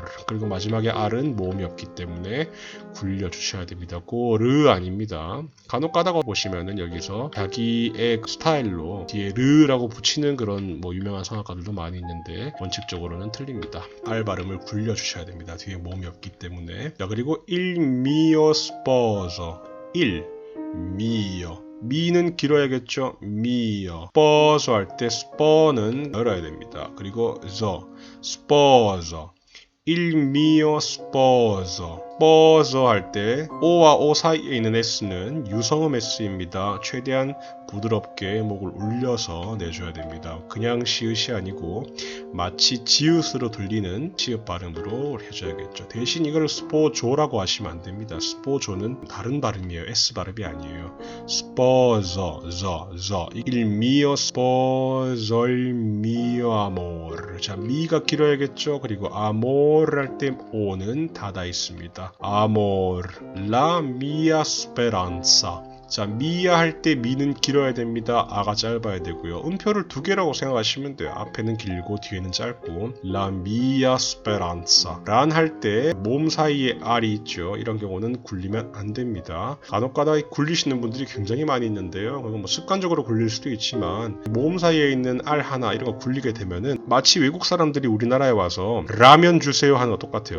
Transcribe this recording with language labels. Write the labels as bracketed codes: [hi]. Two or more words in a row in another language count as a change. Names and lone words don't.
[ko] 그리고 마지막에 R은 모음이 없기 때문에 굴려주셔야 됩니다. 고르 아닙니다. 간혹 가다가 보시면은 여기서 자기의 스타일로 뒤에 르라고 붙이는 그런 뭐 유명한 성악가들도 많이 있는데 원칙적으로는 틀립니다. R 발음을 굴려주셔야 됩니다. 뒤에 모음이 없기 때문에. [it] 자, 그리고 il mio sposo. [ko] 미는 길어야겠죠. 미어. sposo 할 때 spo는 열어야 됩니다. [it] 그리고 sposo. il mio sposo. [ko] sposo 할 때 O와 O 사이에 있는 S는 유성음 S입니다. 최대한 부드럽게 목을 울려서 내줘야 됩니다. 그냥 시읒이 아니고 마치 지읒으로 들리는 시읒 발음으로 해줘야겠죠. 대신 이걸 스포조라고 하시면 안 됩니다. 스포조는 다른 발음이에요. S 발음이 아니에요. [it] sposo, il mio sposo, il mio amor. [ko] 자, 미가 길어야겠죠. 그리고 amor 할 때 O는 닫아 있습니다. 됩니다. [it] amor, la mia speranza. [ko] 자, 미야 할 때 미는 길어야 됩니다. 아가 짧아야 되고요. 음표를 두 개라고 생각하시면 돼요. 앞에는 길고 뒤에는 짧고. [it] La mia speranza. [ko] 란 할 때 몸 사이에 R이 있죠. 이런 경우는 굴리면 안 됩니다. 간혹가다 굴리시는 분들이 굉장히 많이 있는데요. 그건 뭐 습관적으로 굴릴 수도 있지만 몸 사이에 있는 R 하나 이런 거 굴리게 되면은 마치 외국 사람들이 우리나라에 와서 라면 주세요 하는 거 똑같아요.